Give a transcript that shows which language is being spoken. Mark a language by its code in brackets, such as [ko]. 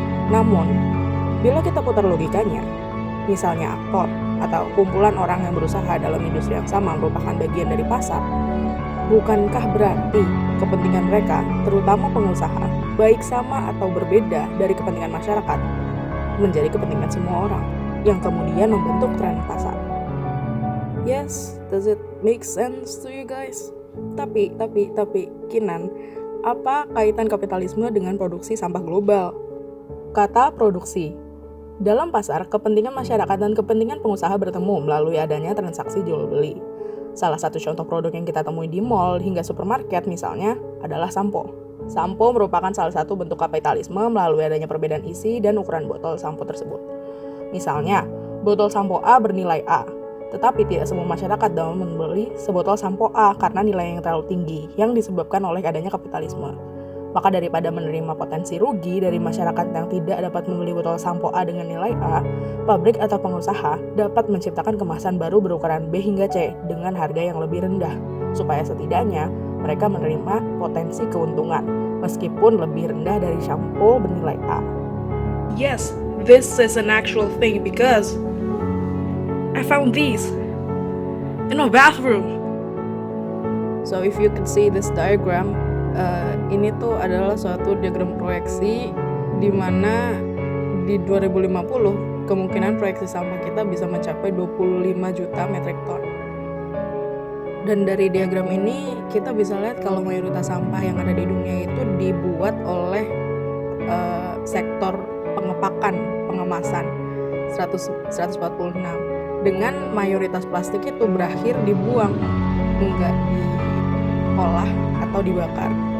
[id] Namun, bila kita putar logikanya, misalnya aktor atau kumpulan orang yang berusaha dalam industri yang sama merupakan bagian dari pasar, bukankah berarti kepentingan mereka, terutama pengusaha, baik sama atau berbeda dari kepentingan masyarakat, menjadi kepentingan semua orang, yang kemudian membentuk tren pasar? [en] Yes, does it make sense to you guys? [id] Tapi, Kinan, apa kaitan kapitalisme dengan produksi sampah global? Kata produksi. Dalam pasar, kepentingan masyarakat dan kepentingan pengusaha bertemu melalui adanya transaksi jual beli. Salah satu contoh produk yang kita temui di mall hingga supermarket misalnya adalah sampo. Sampo merupakan salah satu bentuk kapitalisme melalui adanya perbedaan isi dan ukuran botol sampo tersebut. Misalnya, botol sampo A bernilai A, tetapi tidak semua masyarakat dapat membeli sebotol sampo A karena nilai yang terlalu tinggi yang disebabkan oleh adanya kapitalisme. Maka daripada menerima potensi rugi dari masyarakat yang tidak dapat membeli botol sampo A dengan nilai A, pabrik atau pengusaha dapat menciptakan kemasan baru berukuran B hingga C dengan harga yang lebih rendah, supaya setidaknya mereka menerima potensi keuntungan, meskipun lebih rendah dari sampo bernilai A. [en] Yes, this is an actual thing because I found these in my bathroom. So if you can see this diagram, [id] ini tuh adalah suatu diagram proyeksi di mana di 2050 kemungkinan proyeksi sampah kita bisa mencapai 25 juta metrik ton. Dan dari diagram ini kita bisa lihat kalau mayoritas sampah yang ada di dunia itu dibuat oleh sektor pengemasan 146, dengan mayoritas plastik itu berakhir dibuang, enggak diolah atau dibakar.